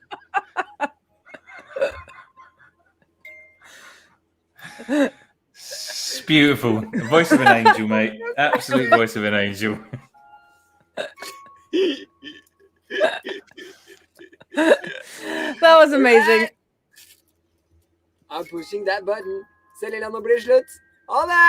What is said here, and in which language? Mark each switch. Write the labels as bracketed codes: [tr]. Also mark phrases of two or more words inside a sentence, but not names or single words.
[en] It's beautiful. The voice of an angel, mate. Absolute voice of an angel. That was amazing. I'm pushing that button. [no] Se Lilian, nå blir det slutt. Ha det!